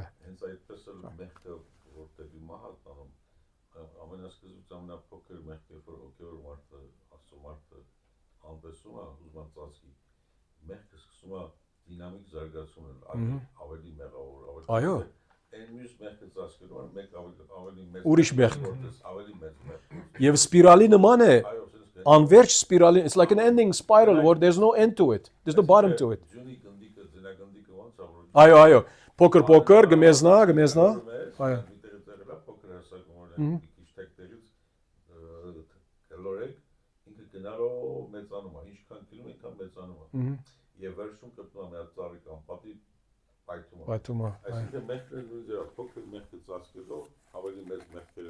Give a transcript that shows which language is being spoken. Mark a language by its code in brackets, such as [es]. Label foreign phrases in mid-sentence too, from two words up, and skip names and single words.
[hy] Հենց այդպես էլ մեղքը որտեղի մահ տանում ամենասկզբից ամենափոքր մեղքը որ օկեոր մարդը Աստծո մարդը անտեսում է ուզման ծածկի մեղքը սկսում է դինամիկ զարգացում ավելի մեղավոր Այո այն մյուս մեղքը ծածկելու մեկ ավելի մեծ ուրիշ մեղք ավելի մեծ մեղք եւ սպիրալի նման է անverջ սպիրալի [en] it's like an ending spiral where there's no end to it there's no bottom to it [hy] ջունի գնդիկը ձնագնդիկը ոնց է որ այո փոքր գմեզնա այո փոքր հասակում որ քիչ տեկտերից կլորեք ինքը գնալով մեծանում է ինչքան գնում այնքան մեծանում է եւ վերջում կպնում է ծառի կամ պատի պայթում է այսինքն մեղքը նույնիսկ փոքր մեղքը ծածկելով ավելի մեծ մեղքերը